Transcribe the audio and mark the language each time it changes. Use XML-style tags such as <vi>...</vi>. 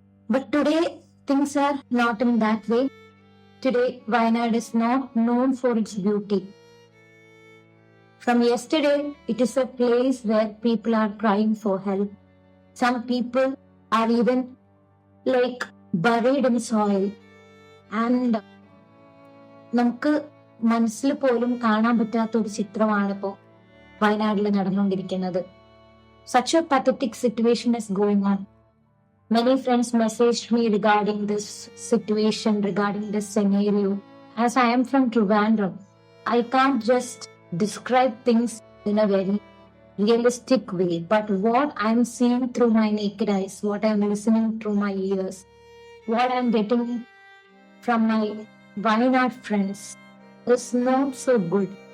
<en>But today, things are not in that way. Today, Wayanad is not known for its beauty. From yesterday, it is a place where people are crying for help. Some people are even like buried in soil.</en> <ml>And നമുക്ക് മനസ്സിൽ പോലും കാണാൻ പറ്റാത്ത ഒരു ചിത്രമാണ് ഇപ്പോൾ വയനാട്ടിൽ നടന്നുകൊണ്ടിരിക്കുന്നത്.</ml> <en>Such a pathetic situation is going on. Many friends messaged me regarding this situation, regarding this scenario. As I am from Trivandrum, I can't just describe things in a very realistic way, but what I'm seeing through my naked eyes, what I'm listening through my ears, what I'm getting from my Wayanad friends is not so good.</en>